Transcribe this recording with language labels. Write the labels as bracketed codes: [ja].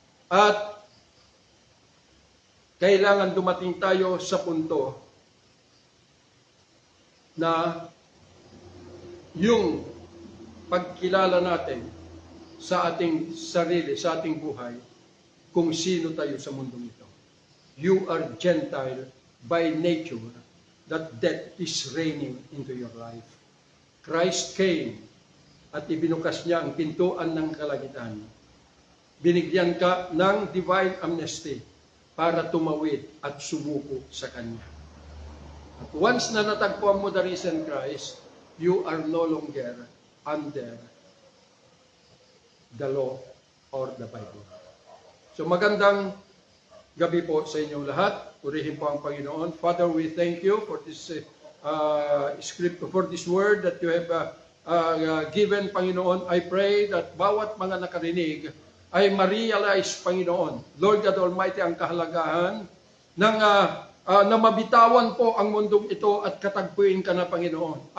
[tl] At kailangan dumating tayo sa punto na yung pagkilala natin sa ating sarili, sa ating buhay, kung sino tayo sa mundong ito. [en] You are Gentile by nature, that death is reigning into your life. Christ came [tl] at ibinukas niya ang pintuan ng kalangitan. Binigyan ka ng divine amnesty para tumawid at sumuko sa Kanya. [en] At once [tl] na natagpuan mo [en] the risen Christ, you are no longer under the law or the Bible. [tl] So magandang gabi po sa inyong lahat. Purihin po ang Panginoon. [en] Father, we thank you for this script, for this word that you have given, Panginoon. I pray that [tl] bawat mga nakarinig ay ma-realize, Panginoon, Lord God Almighty, ang kahalagahan ng na mabitawan po ang mundong ito at katagpuin ka na, Panginoon.